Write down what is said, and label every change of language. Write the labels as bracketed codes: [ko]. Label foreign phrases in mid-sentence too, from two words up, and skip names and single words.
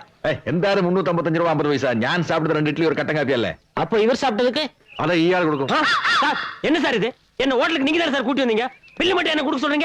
[ml] എന്തായാലും 355 രൂപ 50 പൈസ ഞാൻ സാപ്പിട്ടത് 2 ഇഡ്ഡലി ഒരു കട്ടൻ കാപ്പി അല്ലേ [ta] அப்ப இவர் சாப்பிட்டதுக்கு [ml] അത് ഈയാൾ കൊടുക്കും [ta] சார் என்ன சார் இது என்ன ஹோட்டலுக்கு நீங்க தான் சார் கூட்டி வந்தீங்க பில்லு மட்டும் என்ன கொடுக்க சொல்றீங்க